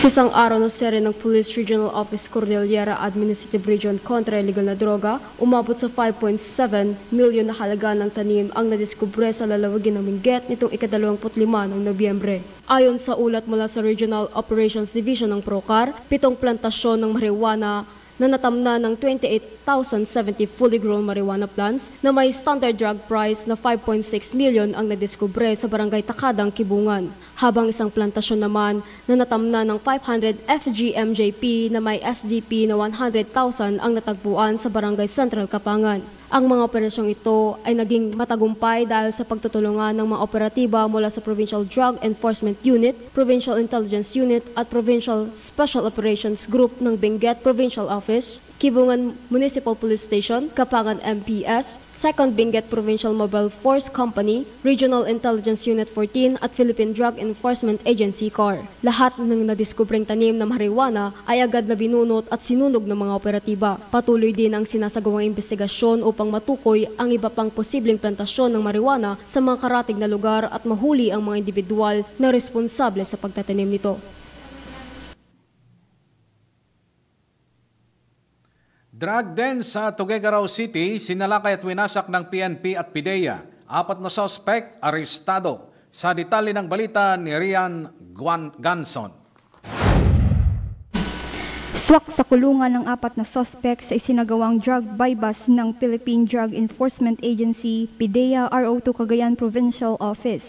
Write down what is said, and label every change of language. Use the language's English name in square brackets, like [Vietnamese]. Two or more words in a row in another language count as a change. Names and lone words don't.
[Filipino] Sa isang araw na serye ng Police Regional Office Cordillera Administrative Region kontra illegal na droga, umabot sa 5.7 milyon na halaga ng tanim ang nadiskubre sa lalawagin ng Benguet nitong ika-25 ng Nobyembre. Ayon sa ulat mula sa Regional Operations Division ng PROCAR, 7 plantasyon ng marijuana na natamna ng 28,070 [English] fully grown marijuana plants [Filipino] na may [English] standard drug price [Filipino] na 5.6 million ang nadiskubre sa barangay Takadang, Kibungan. Habang isang plantasyon naman na natamna ng 500 FGMJP na may SDP na 100,000 ang natagpuan sa barangay Central, Kapangan. Ang mga operasyong ito ay naging matagumpay dahil sa pagtutulungan ng mga operatiba mula sa Provincial Drug Enforcement Unit, Provincial Intelligence Unit at Provincial Special Operations Group ng Benguet Provincial Office, Kibungan Municipal Police Station, Kapangan MPS, 2nd Benguet Provincial Mobile Force Company, Regional Intelligence Unit 14 at Philippine Drug Enforcement Agency CAR. Lahat ng nadiskubreng tanim na marijuana ay agad na binunot at sinunog ng mga operatiba. Patuloy din ang sinasagawang investigasyon upang matukoy ang iba pang posibleng plantasyon ng marijuana sa mga karatig na lugar at mahuli ang mga individual na responsable sa pagtatanim nito. [English] Drug den [Filipino] sa Tuguegarao City, sinalakay at winasak ng PNP at PIDEA. 4 na suspect arestado. Sa detalye ng balita ni Rian Ganson. Swak sa kulungan ng 4 na suspect sa isinagawang [English] drug bypass [Filipino] ng Philippine Drug Enforcement Agency, PIDEA RO2 Cagayan Provincial Office.